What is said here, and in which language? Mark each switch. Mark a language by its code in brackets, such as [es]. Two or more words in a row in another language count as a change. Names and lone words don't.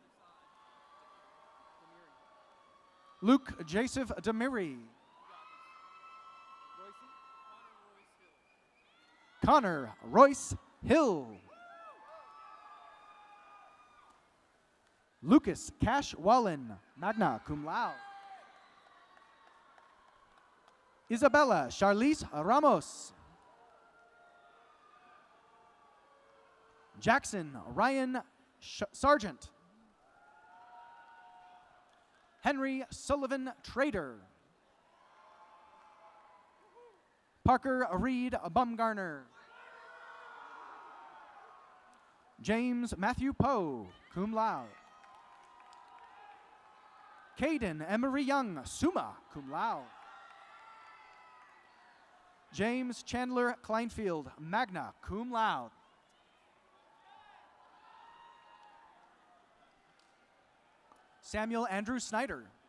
[en] Luke Joseph Demiri. Connor Royce Hill. Lucas Cash Wallen, [la] magna cum laude. [en] Isabella Charlize Ramos. Jackson Ryan Sargent. Henry Sullivan Trader. Parker Reed Bumgarner. James Matthew Poe, [la] cum laude. [en] Caden Emery Young, [la] summa cum laude. [en] James Chandler Kleinfield, [la] magna cum laude. [en] Samuel Andrew Snyder.